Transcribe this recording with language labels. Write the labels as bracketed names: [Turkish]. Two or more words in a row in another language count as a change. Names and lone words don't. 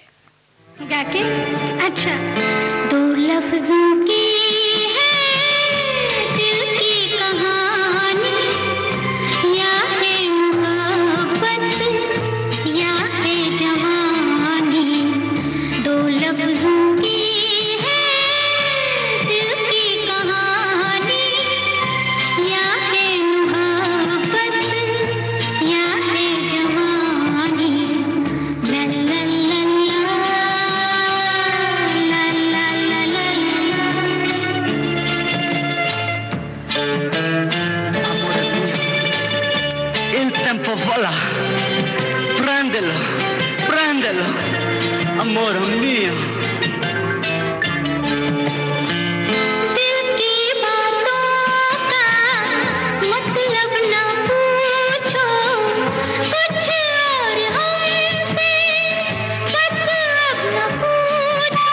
[Hindi] गा के अच्छा, दो लफ्जों की है दिल की कहानी, या है मोहब्बत या है जवानी। दो लफ्जों की है दिल की कहानी, या है मोहब्बत या है जवानी। ला ला ला [Italian] Il tempo vola, prendelo, prendelo, amore mio. [Hindi] दिल की बातों का मतलब न पूछो, कुछ और हमसे बस अब न पूछो।